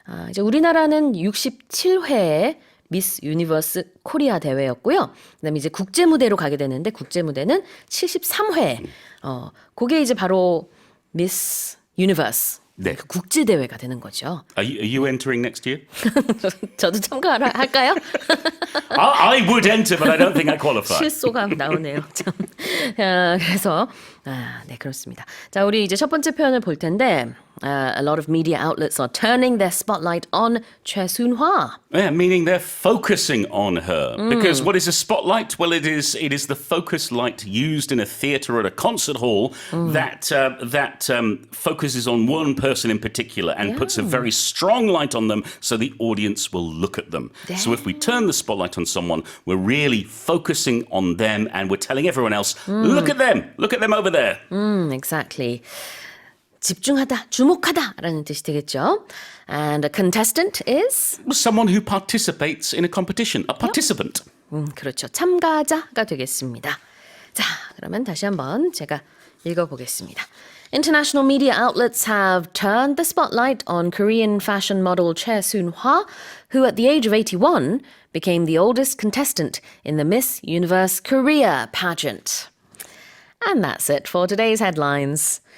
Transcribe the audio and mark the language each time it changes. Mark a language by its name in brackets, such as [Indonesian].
[Korean] 이제 우리나라는 67회의 미스 유니버스 코리아 대회였고요. 그다음에 이제 국제 무대로 가게 되는데 국제 무대는 73회. 그게 이제 바로 미스 유니버스 네. 그 국제 대회가 되는 거죠. [English] Are you entering next year? [Korean] 저도 참가할까요? [English] I would enter, but I don't think I qualify. [Korean] 실소가 나오네요. 참. 그래서 네 그렇습니다. 자 우리 이제 첫 번째 표현을 볼 텐데 [English] a lot of media outlets are turning their spotlight on Choi Soon-hwa. Yeah, meaning they're focusing on her. Because what is a spotlight? Well, it is the focus light used in a theatre or a concert hall that focuses on one person in particular and puts a very strong light on them so the audience will look at them. So if we turn the spotlight on someone, we're really focusing on them and we're telling everyone else, look at them over there. Exactly. [Korean] 집중하다, 주목하다라는 뜻이 되겠죠. [English] And a contestant is? Someone who participates in a competition, a participant. [Korean] 그렇죠. 참가자가 되겠습니다. 자, 그러면 다시 한번 제가 읽어보겠습니다. [English] International media outlets have turned the spotlight on Korean fashion model Choi Soon-hwa, who at the age of 81 became the oldest contestant in the Miss Universe Korea pageant. And that's it for today's headlines.